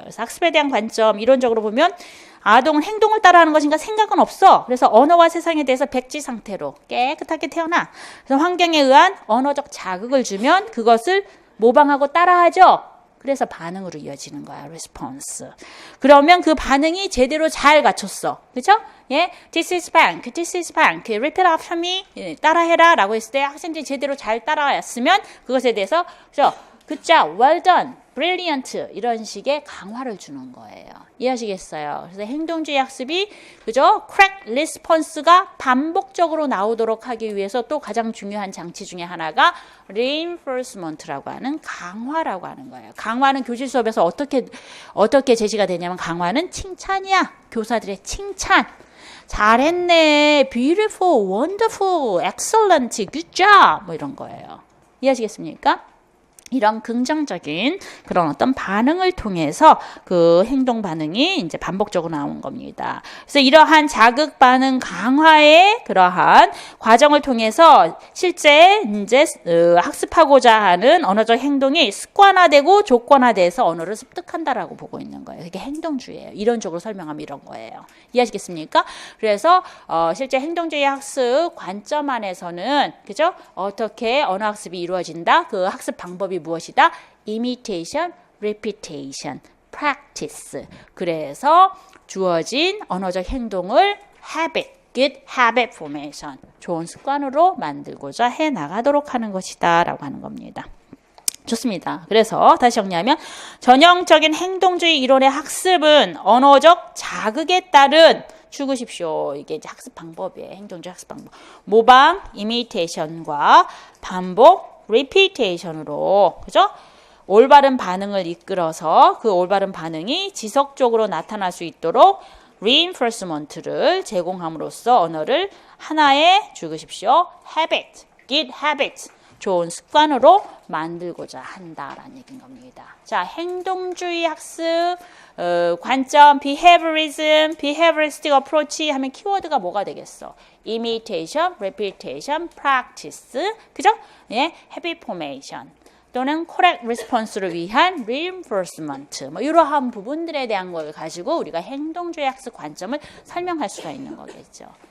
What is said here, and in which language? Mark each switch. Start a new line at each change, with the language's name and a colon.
Korean: 그래서 학습에 대한 관점, 이론적으로 보면 아동은 행동을 따라하는 것인가 생각은 없어. 그래서 언어와 세상에 대해서 백지 상태로 깨끗하게 태어나. 그래서 환경에 의한 언어적 자극을 주면 그것을 모방하고 따라하죠. 그래서 반응으로 이어지는 거야.
English: response.
Korean: 그러면 그 반응이 제대로 잘 갖췄어. 그렇죠?
English: 예, this is bank, this is bank, repeat after me.
Korean: 예, 따라해라 라고 했을 때 학생들이 제대로 잘 따라했으면 그것에 대해서 그죠?
English: good job, well done, brilliant
Korean: 이런 식의 강화를 주는 거예요. 이해하시겠어요? 그래서 행동주의 학습이 그죠? correct response가 반복적으로 나오도록 하기 위해서 또 가장 중요한 장치 중에 하나가 reinforcement라고 하는 강화라고 하는 거예요. 강화는 교실 수업에서 어떻게 제시가 되냐면 강화는 칭찬이야. 교사들의 칭찬. 잘했네,
English: beautiful, wonderful, excellent, good job
Korean: 뭐 이런 거예요. 이해하시겠습니까? 이런 긍정적인 그런 어떤 반응을 통해서 그 행동 반응이 이제 반복적으로 나오는 겁니다. 그래서 이러한 자극 반응 강화의 그러한 과정을 통해서 실제 이제 학습하고자 하는 언어적 행동이 습관화되고 조건화돼서 언어를 습득한다라고 보고 있는 거예요. 그게 행동주의예요. 이론적으로 설명하면 이런 거예요. 이해하시겠습니까? 그래서 실제 행동주의 학습 관점 안에서는 그죠? 어떻게 언어 학습이 이루어진다? 그 학습 방법이 무엇이다?
English: imitation, repetition, practice.
Korean: 그래서 주어진 언어적 행동을 habit, good habit formation, 좋은 습관으로 만들고자 해 나가도록 하는 것이다 라고 하는 겁니다. 좋습니다. 그래서 다시 정리하면 전형적인 행동주의 이론의 학습은 언어적 자극에 따른 죽으십시오. 이게 이제 학습 방법이에요. 행동주의 학습 방법. 모방, imitation과 반복, repetition으로, 그죠? 올바른 반응을 이끌어서 그 올바른 반응이 지속적으로 나타날 수 있도록 reinforcement를 제공함으로써 언어를 하나의 죽으십시오.
English: habit, good habit.
Korean: 좋은 습관으로 만들고자 한다라는 얘기인 겁니다. 자, 행동주의 학습 관점, behavioristic approach 하면 키워드가 뭐가 되겠어?
English: imitation, repetition, practice, 그죠?
Korean: 예, habit formation 또는 correct response를 위한 reinforcement, 뭐 이러한 부분들에 대한 걸 가지고 우리가 행동주의 학습 관점을 설명할 수가 있는 거겠죠.